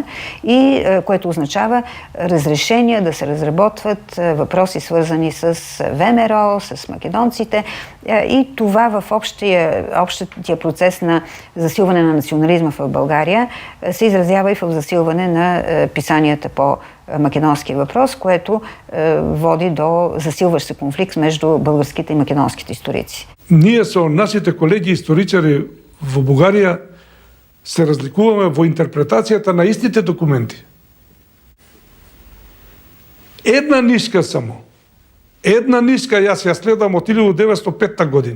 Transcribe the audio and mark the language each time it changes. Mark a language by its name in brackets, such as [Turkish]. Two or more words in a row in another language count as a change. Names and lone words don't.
[Bulgarian] и което означава разрешения да се разработват въпроси свързани с ВМРО, с македонците и това в общия процес на засилване на национализма в България се изразява и в засилване на писанията по македонския въпрос, което води до засилващ се конфликт между българските и македонските историци. [Macedonian] Ние со нашите колеги историчари во Бугарија се разликуваме во интерпретацијата на истите документи. Една нишка само. Една нишка јас ја следам од 1905 година.